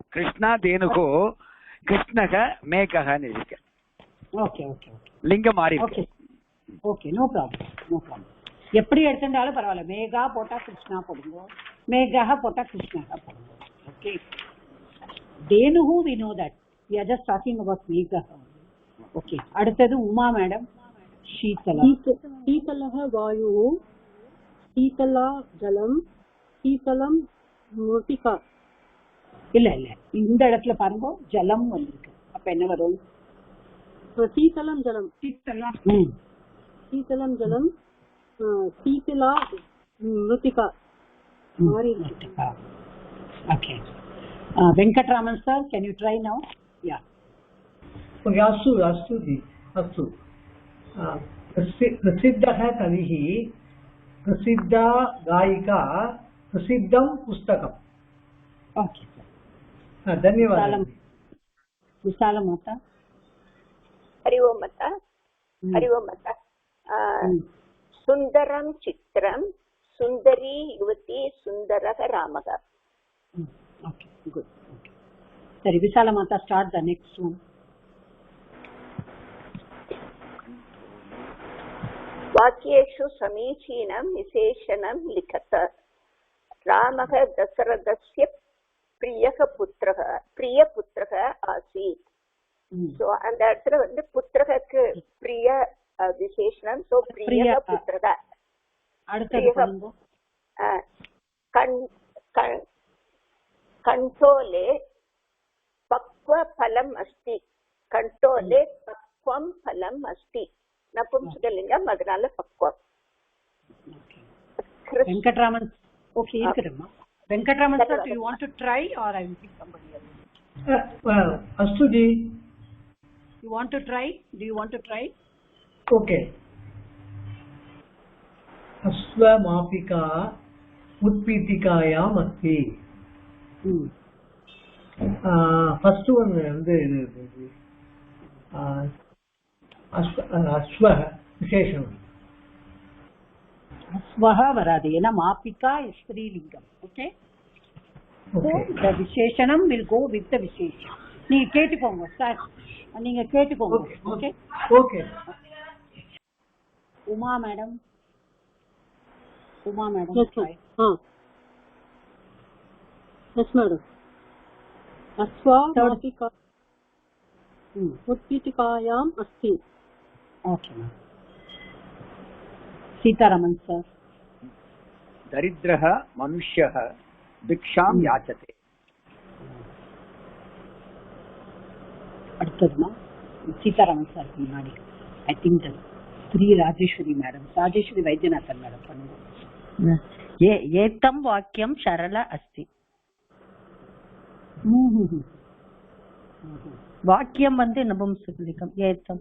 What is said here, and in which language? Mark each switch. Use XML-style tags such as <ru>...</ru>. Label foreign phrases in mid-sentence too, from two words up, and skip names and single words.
<ta>கிருஷ்ணா தேனுகு கிருஷ்ணக மேகன்னு எழுதியிருக்கேன்.</ta> <en>okay okay okay.</en> <ta>லிங்கம் மாறி.</ta> <en>okay okay, no problem.</en> <ta>எப்படி எடுத்துட்டாலும் பரவாயில்ல. மேகா போட்டா கிருஷ்ணா போடுங்க, மேகா போட்டா கிருஷ்ணா போடுங்க.</ta> <en>ஓகே. தேனுகு we know that. We are just talking about மேகா.</en> <ta>ஓகே. அடுத்தது உமா மேடம்.</ta> <sa>शीतलः वायुः, शीतला जलम, शीतलम मूर्तिका.</sa> <ta>இல்ல இந்த இடத்துல பாருங்க ஜலம் வந்திருக்கு. அப்ப என்ன வரும்?</ta> <sa>शीतलम जलम. शीतलम जलम, शीतला मृतिका.</sa> <en>Okay. Venkatraman sir, can you try now? Yeah.</en> <sa>Okay, अस्तु जी, अस्तु. प्रसिद्धः कविः, प्रसिद्धा गायिका, प्रसिद्धं पुस्तकम्.</sa> <en>Okay.</en> <sa>धन्यवादः. विशाला माता. हरि ओम माता. हरि ओम माता. सुंदरं चित्रं, सुंदरी युवती, सुंदरः रामः.</sa> <en>Okay, good. Okay. Sorry, Vishala Mata, start the next one.</en> <sa>वाक्येषु समीचीनं विशेषणं लिखत. रामः दशरथस्य प्रियपुत्रः आसीत्.</sa> <ta>सो அந்த இடத்துல வந்து புத்திரக்கு பிரிய விசேஷணம். சோ பிரிய புத்திரக. அடுத்து பாருங்க.</ta> <sa>कंठोले पक्वफलम् अस्ति. कंठोले पक्वं फलम् अस्ति. नपुंसकलिङ्गम् अदनाल पक्वम्.</sa> <en>Venkatraman. Okay, irukudumma. Venkatraman sir, do you want to try or I will pick somebody else?</en> <sa>अस्तु जी.</sa> <en>You want to try? Do you want to try? Okay.</en> <sa>अश्वमापिका उत्पीठिकायाम् अस्ति.</sa> <en>first one</en> <ta>வந்து அஸ்வ விசேஷணம். அஸ்வஹ வராது, ஏன்னா மாபிகா ஸ்ரீலிங்கம். ஓகே.</ta> <en>the விசேஷணம் will go with the விசேஷம்.</en> <ta>நீங்க கேட்டுக்கோங்க சார், நீங்க கேட்டுக்கோங்க. ஓகே ஓகே. உமா மேடம்.</ta> <en>Yes, madam.</en> <sa>Aswa Martika Utpitikayam Asti.</sa> <en>Okay, ma'am. Sitaraman sir.</en> <sa>दरिद्रः मनुष्यः भिक्षां याचते.</sa> <ta>அடுத்ததுமா சீதாராமன் சாருக்கு முன்னாடி</ta> <en>I think</en> <ta>ஸ்ரீ ராஜேஸ்வரி மேடம், ராஜேஸ்வரி வைத்தியநாதன் மேடம் பண்ணுவோம்.</ta> <sa>एतत् वाक्यम् सरल अस्ति.</sa> <ta>வாக்கியம் வந்து நபும்சகம். ஏத்தம்</ta>